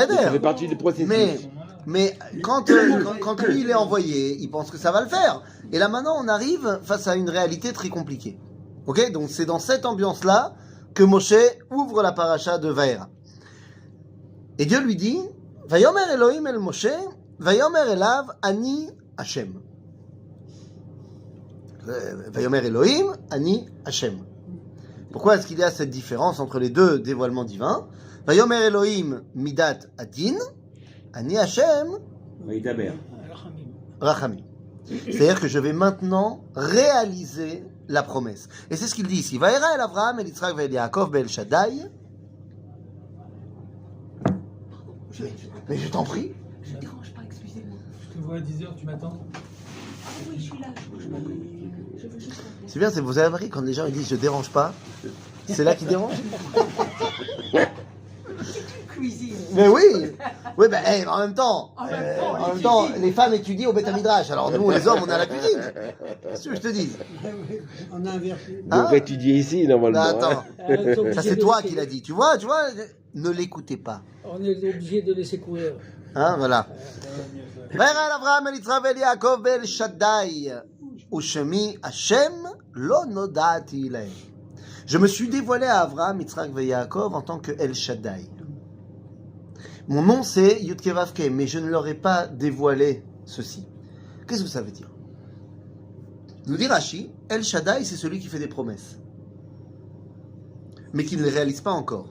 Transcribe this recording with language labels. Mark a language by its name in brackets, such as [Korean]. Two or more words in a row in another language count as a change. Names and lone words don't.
[French] Ça fait partie du processus. Mais quand lui il est envoyé, il pense que ça va le faire. Et là maintenant, on arrive face à une réalité très compliquée. Ok? Donc c'est dans cette ambiance-là que Moshe ouvre la paracha de Vaïra. Et Dieu lui dit, [Hebrew] ויאמר אלהים אל משה, ויאמר אליו אני השם. ויאמר אלהים, אני השם. [French] Pourquoi est-ce qu'il y a cette différence entre les deux dévoilements divins? [Hebrew] ויאמר אלהים מידת הדין, אני השם רחמים. [French] C'est-à-dire que je vais maintenant réaliser la promesse. Et c'est ce qu'il dit ici. [Hebrew] וארא אל אברהם אל יצחק ואל יעקב באל שדי. [French] Mais je t'en prie. Je ne dérange pas, excusez-moi. Je te vois à 10h, tu m'attends. Ah oui, je suis là, je bouge pas. Je veux juste rentrer. C'est bien, c'est vous avez remarqué quand les gens ils disent je dérange pas, c'est là qu'ils dérangent. cuisine. Mais oui, oui, ben en même temps, En même temps, en on même temps, étudie. les femmes étudient au [Hebrew] בית מדרש. [French] Alors nous, les hommes, on est à la cuisine. Qu'est-ce que je te dis? On a inversé. On devrait étudier ici, normalement. Non, attends, hein. ça c'est toi qui l'as dit. Tu vois, ne l'écoutez pas. On est obligé de laisser courir. Hein, voilà. [Hebrew] וירא אברהם אל יצחק ואל יעקב ואל שדי, ושמי השם לא נודעתי להם. [French] Je me suis dévoilé à Abraham, Yitzhak et Yaakov en tant que El Shaddai. Mon nom c'est Yudke Vavke, mais je ne leur ai pas dévoilé ceci. Qu'est-ce que ça veut dire? Nous dit Rashi, El Shaddai c'est celui qui fait des promesses, mais qui ne les réalise pas encore.